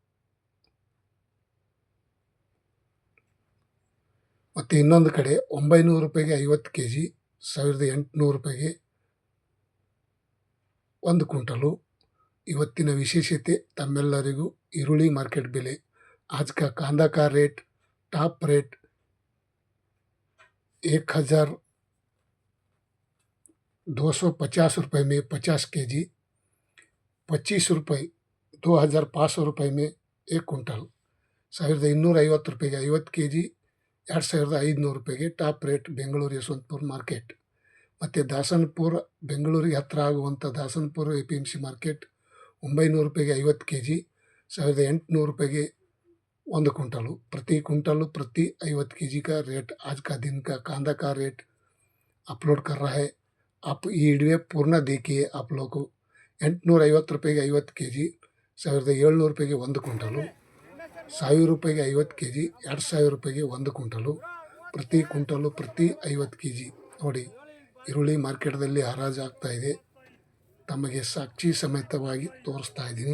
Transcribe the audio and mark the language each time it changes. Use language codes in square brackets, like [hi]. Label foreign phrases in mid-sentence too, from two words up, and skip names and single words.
[kn] ಮತ್ತು ಇನ್ನೊಂದು ಕಡೆ 900 ರೂಪಾಯಿಗೆ 50 kg, 1800 ರೂಪಾಯಿಗೆ 1 ಕ್ವಿಂಟಲು. ಇವತ್ತಿನ ವಿಶೇಷತೆ ತಮ್ಮೆಲ್ಲರಿಗೂ ಈರುಳ್ಳಿ [hi] मार्केट बेले आज का कांदा का रेट टॉप रेट 1250 रुपये में 50 kg, 25 रुपये 2500 रुपये में 1 क्विंटल, [kn] 1250 ರೂಪಾಯಿಗೆ 50 kg, 2500 ರೂಪಾಯಿಗೆ ಟಾಪ್ ರೇಟ್ ಬೆಂಗಳೂರು ಯಶವಂತಪುರ ಮಾರ್ಕೆಟ್. ಮತ್ತು ದಾಸನಪುರ, ಬೆಂಗಳೂರಿಗೆ ಹತ್ತಿರ ಆಗುವಂಥ ದಾಸನಪುರ APMC ಮಾರ್ಕೆಟ್ 900 ರೂಪಾಯಿಗೆ 50 kg, [hi] 1800 रुपये 1 क्विंटल. प्रति क्विंटल प्रति 50 kg का रेट आज का दिन का कांदा का रेट अपलोड कर रहा है. आप ये वीडियो पूर्ण देखिए. आप लोग को [kn] 850 ರೂಪಾಯಿಗೆ 50 kg, 1700 ರೂಪಾಯಿಗೆ 1 ಕ್ವಿಂಟಲು, 1000 ರೂಪಾಯಿಗೆ 50 kg, 2000 ರೂಪಾಯಿಗೆ 1 ಕ್ವಿಂಟಲು. ಪ್ರತಿ ಕ್ವಿಂಟಲು ಪ್ರತಿ 50 kg. ನೋಡಿ, ಈರುಳ್ಳಿ ಮಾರ್ಕೆಟ್ದಲ್ಲಿ ಹರಾಜು ಆಗ್ತಾ ಇದೆ. ತಮಗೆ ಸಾಕ್ಷಿ ಸಮೇತವಾಗಿ ತೋರಿಸ್ತಾ ಇದ್ದೀನಿ.